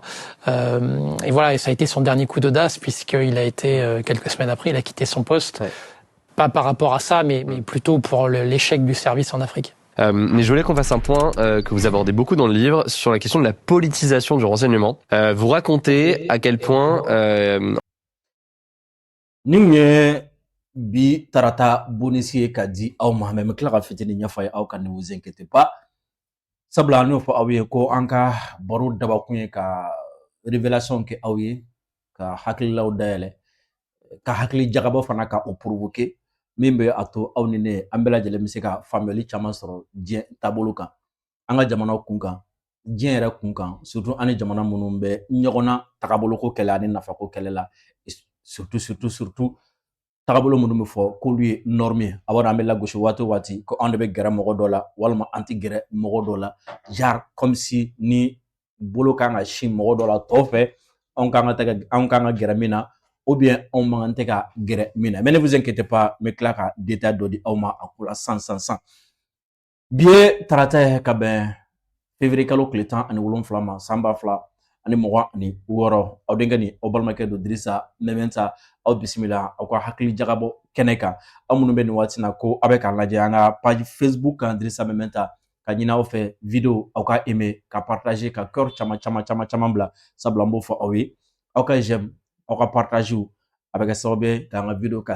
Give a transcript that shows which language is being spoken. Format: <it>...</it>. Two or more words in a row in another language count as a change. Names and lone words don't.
<fr>Et voilà, et ça a été son dernier coup d'audace puisqu'il a été quelques semaines après, il a quitté son poste. Ouais. Pas par rapport à ça, mais plutôt pour l'échec du service en Afrique. Mais je voulais qu'on fasse un point que vous abordez beaucoup dans le livre sur la question de la politisation du renseignement. Vous racontez à quel point...</fr> <bm>bi tarata bonisi ka di aw ma mais kila ka fitini ɲafa ye aw ka</bm> <fr>ne vous inquiétez pas</fr> <bm>sabula n'o fɔ aw ye ko an ka baro dabakun ye ka révélation kɛ aw ye ka hakililaw dayɛlɛ ka hakili jagabɔ fana ka o provoquer min bɛ a to aw ni ne an bɛɛ lajɛlen bɛ se ka faamuyali caman sɔrɔ diɲɛ taabolo kan an ka jamana kun kan diɲɛ yɛrɛ kun kan surtout an ni jamana minnu bɛ ɲɔgɔnna tagaboloko kɛlɛ ani nafako kɛlɛ la surtout tagabolo minnu bɛ fɔ k'olu ye norme ye a b'a an bɛ lagosi waati o waati ko anw de bɛ gɛrɛ mɔgɔ dɔ la walima an tɛ gɛrɛ mɔgɔ dɔ la</bm> <fr>genre comme si</fr> <bm>ni bolo kan ka sin mɔgɔ dɔ la tɔ fɛ anw kan ka gɛrɛ min na</bm> <fr>ou bien</fr> <bm>anw man tɛ ka gɛrɛ min na mais</bm> <fr>ne vous inquiétez pas</fr> <bm>n bɛ tila ka détail dɔ di aw ma a ko la san bi ye tarata ye ka bɛn février kalo tile 17 ma san 2026 aw denkɛ ni aw balimakɛ don Dirisa Mementa aw bisimila aw ka hakili jagabɔ kɛnɛ kan aw minnu bɛ nin waati na ko aw bɛ k'a lajɛ an ka page Facebook kan Dirisa Mementa ka ɲini aw fɛ video aw ka aimer ka partager ka cœur caman bila sabula n b'o fɔ aw ye aw ka j'aime aw ka partage a bɛ kɛ sababu ye k'an ka video ka</bm>